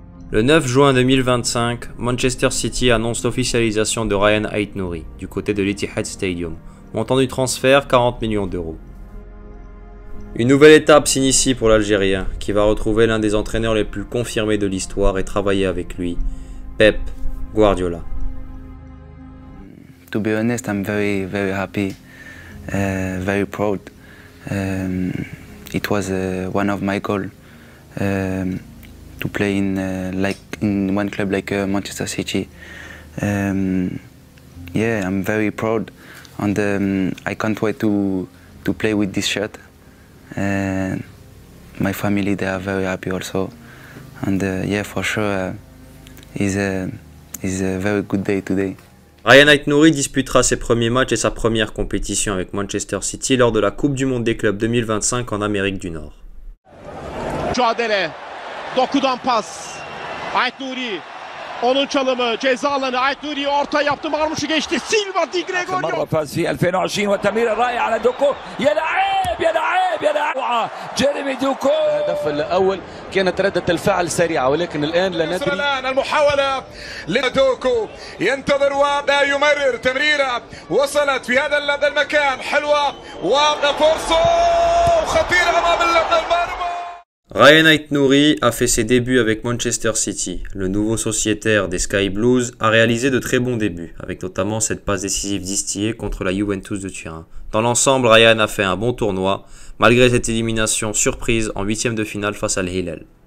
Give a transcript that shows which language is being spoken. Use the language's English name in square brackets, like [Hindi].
[French] Le 9 juin 2025, Manchester City annonce l'officialisation de Ryan Aït-Nouri du côté de l'Etihad Stadium, montant du transfert 40 millions d'euros. Une nouvelle étape s'initie pour l'Algérien, qui va retrouver l'un des entraîneurs les plus confirmés de l'histoire et travailler avec lui, Pep Guardiola. [English] To be honest, I'm very happy, very proud. It was one of my goals. To play in one club like Manchester City. Yeah, I'm very proud, and I can't wait to play with this shirt. My family, they are very happy also, and yeah, for sure, It's a very good day today. [French] Ryan Aït-Nouri disputera ses premiers matchs et sa première compétition avec Manchester City lors de la Coupe du Monde des clubs 2025 en Amérique du Nord. [Turkish] Mücadele. Dokudan pas. Aït-Nouri. Onun çalımı ceza alanı. Aït-Nouri orta yaptı. Marmuş'u geçti. Silva Di Gregorio. [Arabic] مرة فاز في 2020 والتمرير الرائع على دوكو. يا لعيب يا لعيب يا لعيب. جيريمي دوكو. الهدف الأول كانت ردة الفعل سريعة ولكن الآن لا ندري. الآن المحاولة لدوكو ينتظر ولا يمرر تمريرة وصلت في هذا المكان حلوة وفرصة خطيرة أمام المرمى. [French] Ryan Aït-Nouri a fait ses débuts avec Manchester City. Le nouveau sociétaire des Sky Blues a réalisé de très bons débuts, avec notamment cette passe décisive distillée contre la Juventus de Turin. Dans l'ensemble, Ryan a fait un bon tournoi, malgré cette élimination surprise en 8e de finale face à Al-Hilal.